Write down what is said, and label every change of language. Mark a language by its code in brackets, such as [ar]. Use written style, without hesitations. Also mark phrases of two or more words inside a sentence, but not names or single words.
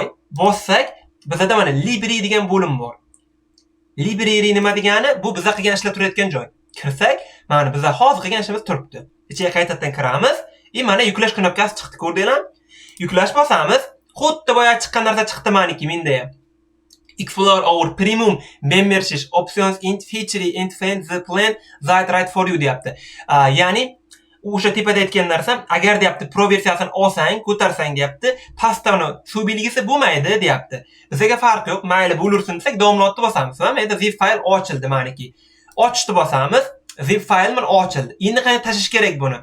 [uz] Bossak, bizda mana library degan bo'lim bor. Library nima degani? Bu biz qilgan ishlar turayotgan joy. Kirsak, mana biz hozir qilgan ishimiz turibdi. Ichiga qaytadan kiramiz. Mana yuklash knopkasi chiqdi, ko'rdinglar? Yuklash bosamiz, xuddi boya chiqqan narsa chiqdi meniki menda ham. [en] Explore our premium membership options in feature and find the plan that right for you deyapti. [uz] Ya'ni o'sha tepada aytgan narsa, agar deyapti pro versiyasini olsang, ko'tarsang deyapti, pastda uni suv belgisi bo'lmaydi deyapti. Bizga farqi yo'q, mayli bo'lursin desak, downloadni bosamiz. Mana zip fayl ochildi meniki. Ochishni bosamiz, zip fayl men ochildi. Endi qanday tashish kerak buni?